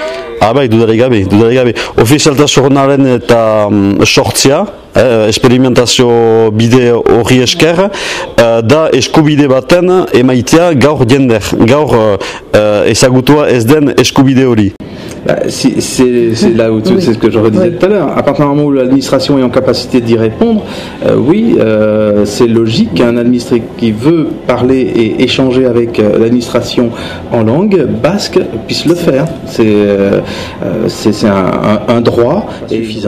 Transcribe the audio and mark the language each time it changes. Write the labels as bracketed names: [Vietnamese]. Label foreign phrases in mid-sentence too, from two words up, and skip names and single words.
[Basque] Bai, dudarik gabe. Ofizialtasunaren eta sortzia, esperimentazio bide horri esker, da eskubide baten emaitea gaur jender, gaur ezagutua ez den eskubide hori. [French] C'est là où c'est ce que je redisais tout à l'heure. À partir du moment où l'administration est en capacité d'y répondre, oui, c'est logique qu'un administré qui veut parler et échanger avec l'administration en langue basque puisse le faire. C'est un droit suffisant.